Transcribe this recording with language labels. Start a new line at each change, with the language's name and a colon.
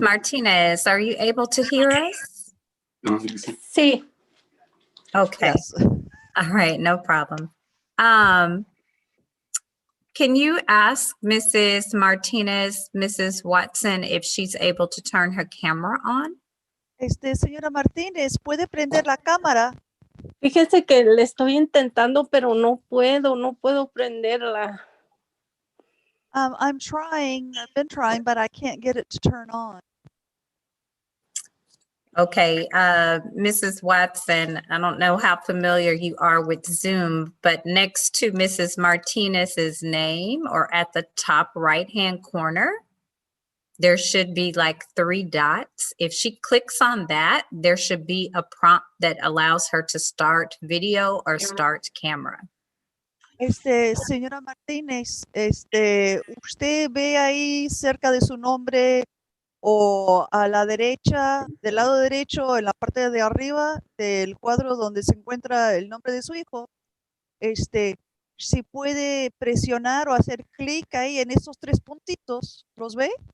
English: Martinez, are you able to hear us?
Spanish: Sí,
English: Okay, Yes. all right, no problem. Can you ask Mrs. Martinez, Mrs. Watson, if she's able to turn her camera on?
Spanish: Señora Martínez, ¿puede prender la cámara? fíjese que le estoy intentando, pero no puedo prenderla.
English: I'm trying, I've been trying, but I can't get it to turn on. Okay, Mrs. Watson, I don't know how familiar you are with Zoom, but next to Mrs. Martinez's name or at the top right-hand corner, there should be like 3 dots. If she clicks on that, there should be a prompt that allows her to start video or start camera.
Spanish: Señora Martínez, usted ve ahí cerca de su nombre o a la derecha, del lado derecho, en la parte de arriba del cuadro donde se encuentra el nombre de su hijo, si puede presionar o hacer clic ahí en esos 3 puntitos, ¿los ve?